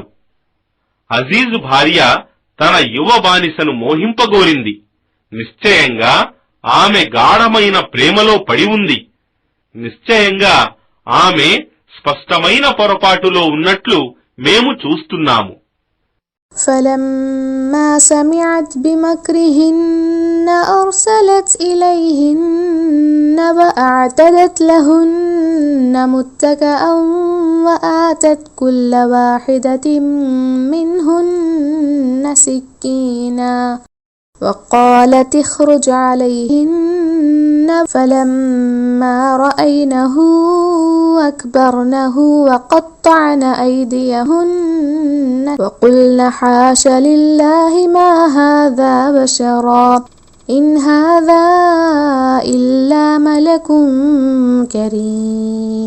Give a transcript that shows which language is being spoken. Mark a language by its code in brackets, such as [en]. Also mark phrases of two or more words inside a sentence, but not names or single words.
[te] అజీజు భార్య తన యువ బానిసను మోహింపగోరింది. నిశ్చయంగా ఆమె గాఢమైన ప్రేమలో పడి ఉంది. నిశ్చయంగా ఆమె స్పష్టమైన పొరపాటులో ఉన్నట్లు మేము చూస్తున్నాము. [ar] فلما سمعت بمكرهن أرسلت إليهن وأعتدت لهن متكئا وآتت كل واحدة منهن سكينا وقالت اخرج عليهن فلما رأينه أكبرنه وقطعن أيديهن وقلن حاش لله ما هذا بشرا إن هذا إلا ملك كريم.